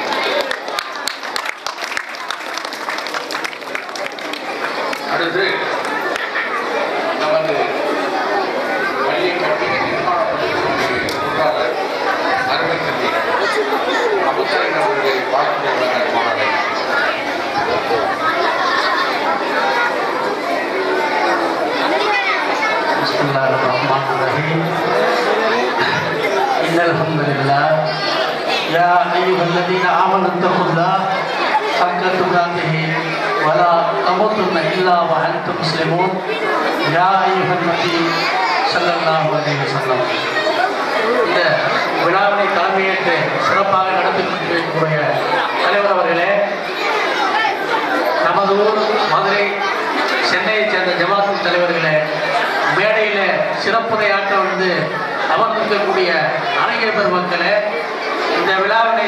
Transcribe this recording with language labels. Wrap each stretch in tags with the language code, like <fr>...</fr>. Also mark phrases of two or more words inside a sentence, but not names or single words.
<ta>அடுத்து நமது பள்ளி கட்டிட நிர்மாண அருமை தம்பி அபுசாலின் அவர்களை வாழ்த்து மாணவர்கள்.</ta> <ar>بسم الله الرحمن الرحيم. إن الحمد لله يا أيها الذين آمنوا اتقوا الله حق تقاته ولا تموتن إلا وأنتم مسلمون. يا أيها النبي صلى الله عليه وسلم.</ar> <ta>இந்த விழாவினை தலைமையேற்று சிறப்பாக நடத்தி கொண்டிருக்கக்கூடிய தலைவர் அவர்களே, நமது ஊர் மதுரை சென்னையை சேர்ந்த ஜமாத்தின் தலைவர்களே, மேடையில் சிறப்புரையாற்ற வந்து அமர்ந்திருக்கக்கூடிய அனைவர் பெருமக்களே, இந்த விழாவினை</ta>